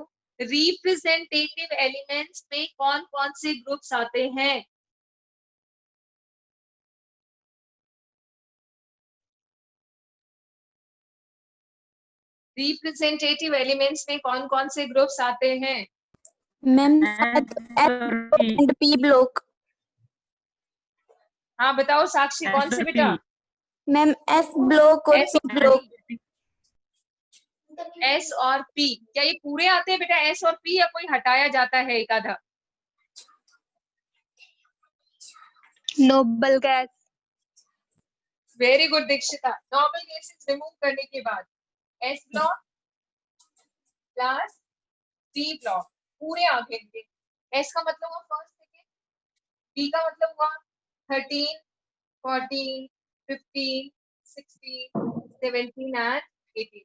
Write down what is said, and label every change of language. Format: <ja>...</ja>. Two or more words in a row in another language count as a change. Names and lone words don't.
<en>representative elements</en> <hi>में कौन कौन से ग्रुप्स आते हैं?</hi> <en>representative elements</en> <hi>में कौन कौन से ग्रुप्स आते हैं?</hi> <en>Ma'am, F and P block.</en> <hi>हाँ बताओ साक्षी, कौन से बेटा?</hi> <en>Ma'am, S block और एस P block.</en> <hi>एस और पी, क्या ये पूरे आते हैं बेटा एस और पी, या कोई हटाया जाता है एक आधा?</hi> <en>Noble gas. very good दीक्षिता। normal gases</en> <hi>रिमूव करने के बाद</hi> <en>S block plus P block</en> <hi>पूरे आ गए। एस का मतलब हुआ</hi> <en>first second,</en> <hi>पी का मतलब हुआ 13 14 15 16 17 एंड 18।</hi>